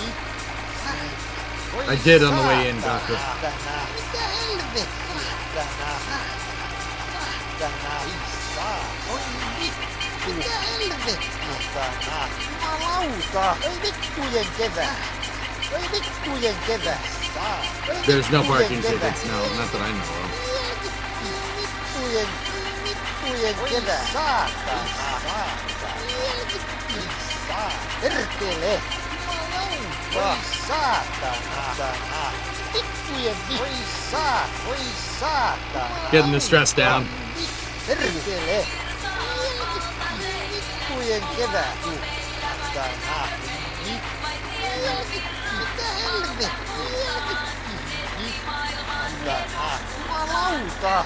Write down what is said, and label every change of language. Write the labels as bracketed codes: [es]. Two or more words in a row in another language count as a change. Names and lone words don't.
[en] I did on the way in, Doctor. [fi] Mitä helvettiä? Oi vittu! Mitä helvettiä? Jumalauta! Voi vittujen kevä! Voi vittujen kevä! [en] There's no parking tickets. No, not that I know of. [fi] Vittujen kevä! Saatana! Perkele! Voi saatana! Vittujen Voi saatana! [en] Getting the stress down. [fi] Perkele! Vittujen kevä! Saatana! Mitä helvettiä? Jumalauta!